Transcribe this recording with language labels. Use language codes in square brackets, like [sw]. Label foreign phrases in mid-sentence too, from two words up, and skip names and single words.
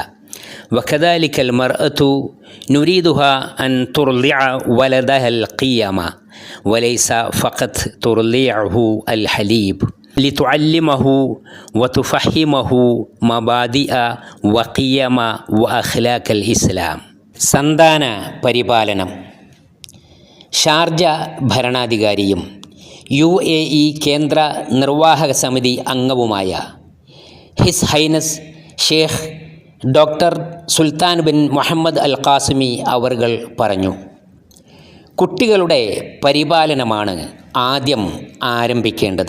[ar] وكذلك المرأة نريدها أن ترضع ولدها القيم، وليس فقط ترضعه الحليب، لتعلمه وتفهمه مبادئ وقيم وأخلاق الإسلام. [ml] സന്താന പരിപാലനം. ഷാർജ ഭരണാധികാരിയും UAE കേന്ദ്ര നിർവാഹക സമിതി അംഗവുമായ [en] His Highness [ml] ഷേഖ് ഡോക്ടർ സുൽത്താൻ ബിൻ മുഹമ്മദ് അൽ ഖാസിമി അവർകൾ പറഞ്ഞു: കുട്ടികളുടെ പരിപാലനമാണ് ആദ്യം ആരംഭിക്കേണ്ടത്.